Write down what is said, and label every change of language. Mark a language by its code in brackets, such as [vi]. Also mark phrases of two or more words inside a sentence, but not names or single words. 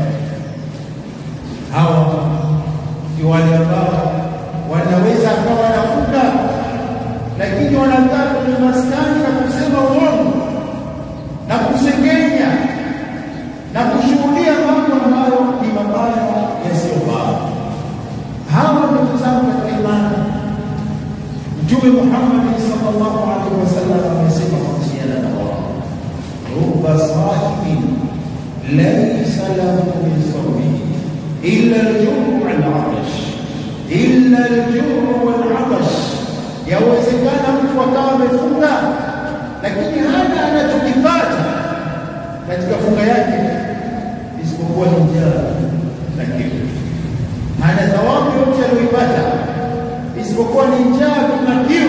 [sw] Hawa ni wale ambao wanaweza akawa wanafunga, lakini wanakaa kwenye maskani na kusema uongo na kusengenya na kushuhudia mambo ambayo ni mabaya yasiyofaa. Hawa ndugu zangu katika imani, Mtume Muhammad [ar] صلى الله عليه وسلم [sw] amesema kuhusiana na wao, [ar] رب صائم ليس له من صومه إلا الجوع والعطش إلا الجوع والعطش. [sw] Yawezekana mtu akawa amefunga lakini hana anachokipata katika funga yake isipokuwa ni njaa na kiu. Hana thawabu yote aliyoipata isipokuwa ni njaa na kiu.